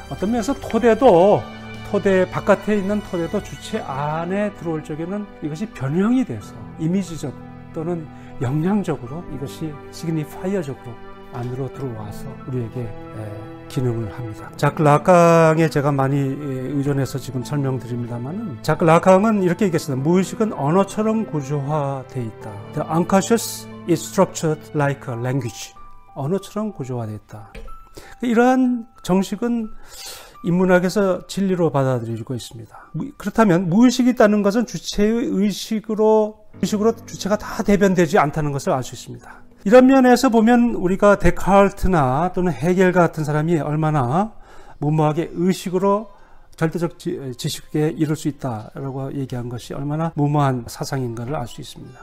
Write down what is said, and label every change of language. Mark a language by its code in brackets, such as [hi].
[ko] 어떤 면에서 토대 바깥에 있는 토대도 주체 안에 들어올 적에는 이것이 변형이 돼서 이미지적 또는 영향적으로 이것이 signifier적으로 안으로 들어와서 우리에게 기능을 합니다. 자크 라캉에 제가 많이 의존해서 지금 설명드립니다만은, 자크 라캉은 이렇게 얘기했습니다. 무의식은 언어처럼 구조화되어 있다. [en] The unconscious is structured like a language. [ko] 언어처럼 구조화되어 있다. 이러한 정식은 인문학에서 진리로 받아들이고 있습니다. 그렇다면 무의식이 있다는 것은 주체의 의식으로 주체가 다 대변되지 않다는 것을 알 수 있습니다. 이런 면에서 보면 우리가 데카르트나 또는 헤겔 같은 사람이 얼마나 무모하게 의식으로 절대적 지식에 이룰 수 있다라고 얘기한 것이 얼마나 무모한 사상인가를 알 수 있습니다.